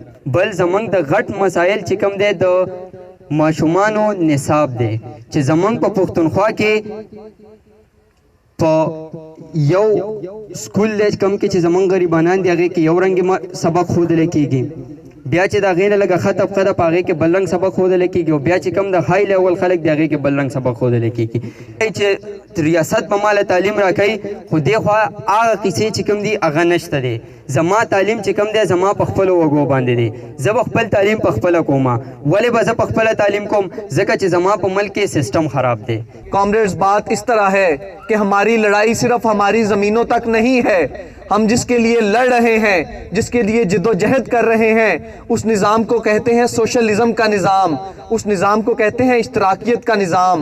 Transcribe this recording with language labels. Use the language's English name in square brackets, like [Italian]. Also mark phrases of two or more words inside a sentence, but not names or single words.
[Pashto] بل زمونږ د غټ مسایل چې کوم دی د ماشومانو نصاب دی چې زمونږ په پښتونخوا کې په یو سکول دی کم کې چې زمونږ غریبانان دي هغې کې یو رنګې سبق ښودلی کېږي، بیا چې د هغې نه لږه ښه طبقه ده په هغې کې بل رنګ سبق ښودلی کېږي او بیا چې کم د [English] high level [Pashto] خلک دي هغې کې بل رنګ سبق ښودلی کېږي. چې ریاست به ماله تعلیم راکوي خو دې خوا هغه کیسې چې کوم دي هغه نشته دی. زما تعلیم چې کوم دی زما په خپلو وږو باندې دی. زه به خپل تعلیم په خپله کوم. ولې به زه په خپله تعلیم کوم؟ ځکه چې زما په ملک کې سسٹم خراب دی. [Urdu] کامریڈز بات اس طرح ہے کہ ہماری لڑائی صرف ہماری زمینوں تک نہیں ہے. ہم جس کے لیے لڑ رہے ہیں، جس کے لیے جد و جہد کر رہے ہیں، اس نظام کو کہتے ہیں سوشلزم کا نظام، اس نظام کو کہتے ہیں اشتراکیت کا نظام.